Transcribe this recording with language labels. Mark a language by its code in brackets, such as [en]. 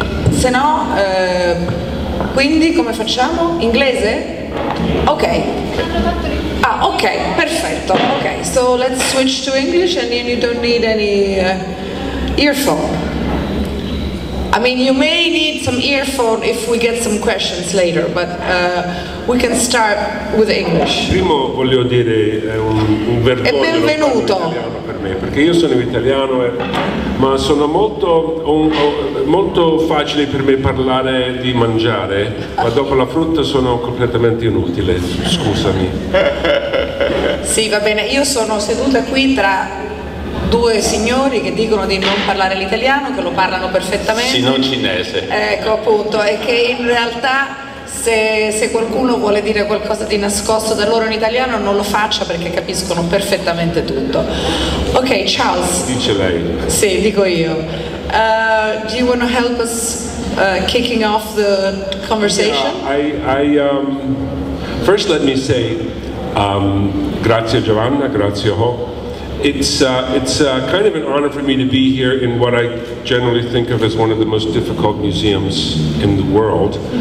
[it] Se no, quindi come facciamo? Inglese? Ok. Ah, ok, perfetto. [en] Ok, so let's switch to English and you don't need any earphone. I mean, you may need some earphone if we get some questions later, but we can start with English. [it] Primo voglio dire un vergogno e benvenuto per me, perché io sono italiano, ma sono molto facile per me parlare di mangiare, ma dopo la frutta sono completamente inutile, scusami. Sì, va bene, io sono seduta qui tra due signori che dicono di non parlare l'italiano, che lo parlano perfettamente. Sì, non cinese. Ecco, appunto, e che in realtà se qualcuno vuole dire qualcosa di nascosto da loro in italiano non lo faccia, perché capiscono perfettamente tutto. Ok, Charles. Dice lei. Sì, dico io. [en] Do you want to help us kicking off the conversation? Yeah, first let me say [it] grazie Giovanna, grazie Ho. [en] It's kind of an honor for me to be here in what I generally think of as one of the most difficult museums in the world.